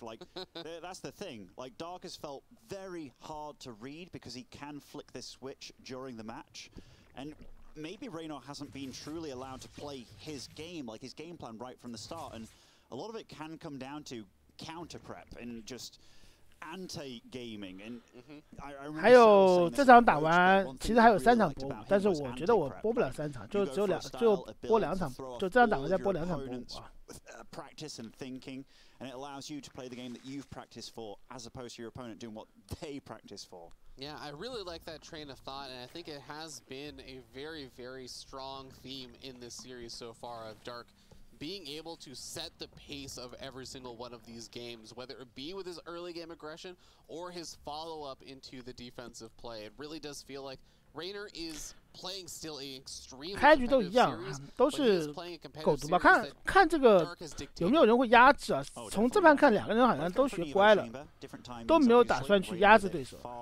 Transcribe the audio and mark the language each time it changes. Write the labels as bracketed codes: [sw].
[en] Like that's the thing. Like Dark has felt very hard to read because he can flick this switch during the match, and maybe Reynor hasn't been truly allowed to play his game, like his game plan right from the start, and a lot of it can come down to counter prep and just anti-gaming. And I [zh] 还有这场打完，其实还有3场播舞，但是我觉得我播不了3场，就播2场，就这场打完再播2场播舞啊。 [en] Practice and thinking, and it allows you to play the game that you've practiced for, as opposed to your opponent doing what they practice for. Yeah, I really like that train of thought, and I think it has been a very, very strong theme in this series so far of Dark being able to set the pace of every single one of these games, whether it be with his early game aggression or his follow-up into the defensive play. It really does feel like Reynor is playing still an extremely [zh] 开局都一样，都是狗毒吧？看这个有没有人会压制啊？从这盘看，2个人好像都学乖了，都没有打算去压制对手。